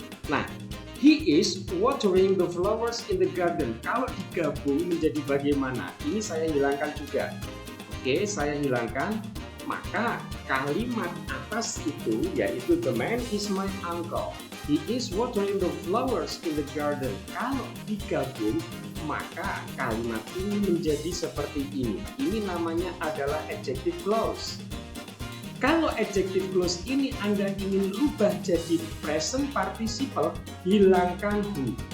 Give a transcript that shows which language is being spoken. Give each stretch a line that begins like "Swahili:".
English: Nah, he is watering the flowers in the garden.
Indonesian: Kalau digabung menjadi bagaimana? Ini saya hilangkan juga. Oke, saya hilangkan. Maka kalimat atas itu yaitu
English: the man is my uncle. He is watering the flowers in the garden.
Indonesian: Kalau digabung, maka kalimat ini menjadi seperti ini. Ini namanya adalah adjective clause. Kalau adjective clause ini Anda ingin rubah jadi present participle, hilangkan who.